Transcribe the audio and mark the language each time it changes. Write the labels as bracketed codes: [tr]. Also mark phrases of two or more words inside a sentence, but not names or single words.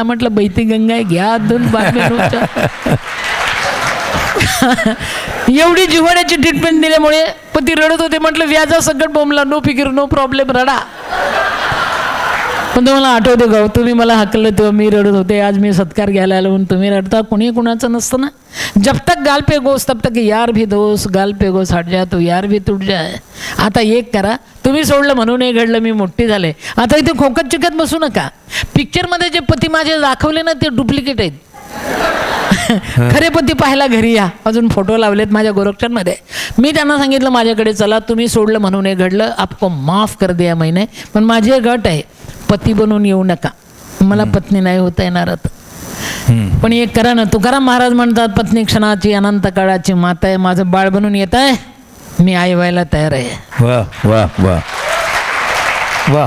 [mr] म्हटलं बैती गंगा घ्या दोन बातम्या. एवढी जिव्हाळ्याची ट्रीटमेंट दिल्यामुळे पती रडत होते. म्हटलं व्याजा सगळं बोंबला, [en] no fikar no problem, [mr] रडा. पण तुम्हाला आठवते का तुम्ही मला हाकलं तेव्हा मी रडत होते. आज मी सत्कार घ्यायला आलो म्हणून तुम्ही रडता. कोणी कुणाचं नसतं ना. [hi] जब तक गाल पे गोस तब तक यार भी दोस्त, गाल पे गोस हट जा तो यार भी तुट जाय. [mr] आता एक करा, तुम्ही सोडलं म्हणून हे घडलं, मी मोठी झाले. आता इथे खोकत चिकत बसू नका. पिक्चरमध्ये जे पती माझे दाखवले ना ते डुप्लिकेट आहेत. खरे पती पाहायला घरी या. अजून फोटो लावलेत माझ्या गोरक्षणमध्ये. मी त्यांना सांगितलं माझ्याकडे चला, तुम्ही सोडलं म्हणून हे घडलं, [hi] आपको माफ कर दिया मैंने. [mr] पण माझी एक अट आहे, पती बनून येऊ नका. मला पत्नी नाही होता येणार. पण एक करा ना, तुकाराम महाराज म्हणतात पत्नी क्षणाची अनंत काळाची माता आहे. माझं बाळ बनून येत आहे, मी आई व्हायला तयार आहे. वाह वाह वाह वाह.